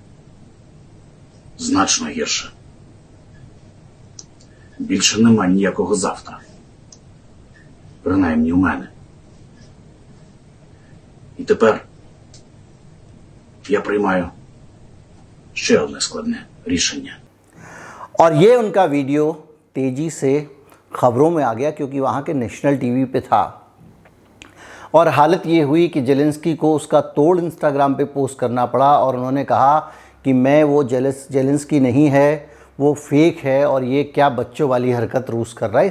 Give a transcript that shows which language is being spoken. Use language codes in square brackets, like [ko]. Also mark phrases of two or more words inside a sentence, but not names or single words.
[uk] Значно гірше. Більше нема ніякого завтра. Принаймні у мене. І тепер я приймаю ще одне складне рішення. [hi] और ये उनका वीडियो तेज़ी से ख़बरों में आ गया क्योंकि वहाँ के [en] national TV [hi] पे था। और हालत ये हुई कि ज़ेलेंस्की को उसका तोड़ इंस्टाग्राम पे पोस्ट करना पड़ा, और उन्होंने कहा कि मैं वो ज़ेलेंस्की नहीं है, वो फेक है, और ये क्या बच्चों वाली हरकत रूस कर रहा है।